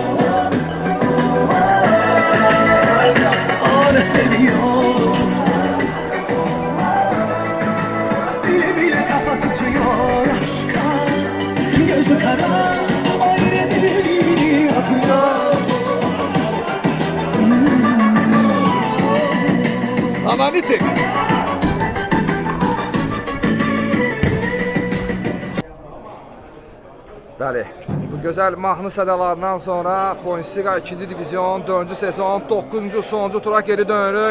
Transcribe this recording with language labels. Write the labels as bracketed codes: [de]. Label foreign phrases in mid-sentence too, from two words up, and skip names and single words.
[tr] O da seviyor. Bile bile kafa tutuyor aşka. Gözü kara, ayrı bir akıyor. Analitik. [az] Bəli, bu gözəl mahnı sədəlarından sonra Bundesliga 2-ci divizyon 4-cü sezon 9-cu sonuncu tura geri dönürük.